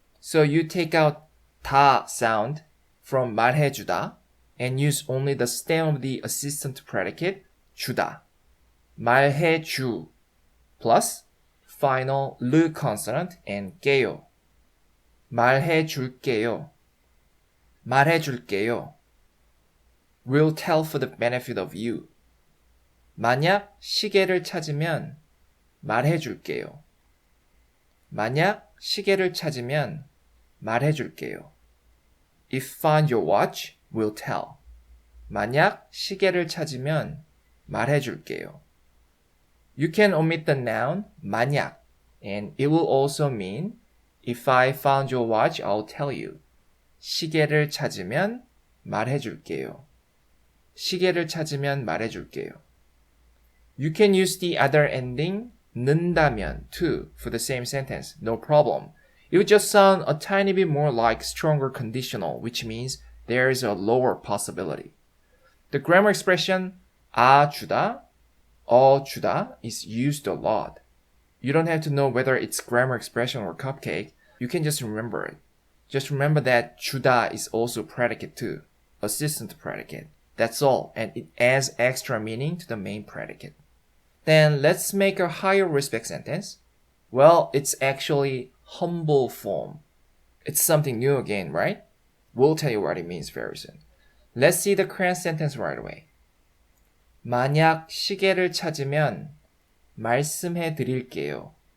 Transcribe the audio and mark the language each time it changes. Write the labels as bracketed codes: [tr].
[en] So you take out 다 sound from 말해주다 and use only the stem of the assistant predicate, 주다. 말해주 plus final 르 consonant and 게요. [ko] 말해줄게요. 말해줄게요. [en] Will tell for the benefit of you. [ko] 만약 시계를 찾으면 말해줄게요. 만약 시계를 찾으면 말해줄게요. [en] If find your watch, we'll tell. [ko] 만약 시계를 찾으면 말해줄게요. [en] You can omit the noun 만약 and it will also mean if I found your watch, I'll tell you. [ko] 시계를 찾으면 말해줄게요. 시계를 찾으면 말해줄게요. [en] You can use the other ending 는다면 too for the same sentence. No problem. It would just sound a tiny bit more like stronger conditional, which means there is a lower possibility. The grammar expression 아 주다, 주다 is used a lot. You don't have to know whether it's grammar expression or cupcake. You can just remember it. Just remember that 주다 is also predicate too, assistant predicate. That's all, and it adds extra meaning to the main predicate. Then let's make a higher respect sentence. Well, it's actually humble form. It's something new again, right? We'll tell you what it means very soon. Let's see the correct sentence right away. [ko] 만약 시계를 찾으면 말씀해 드릴게요.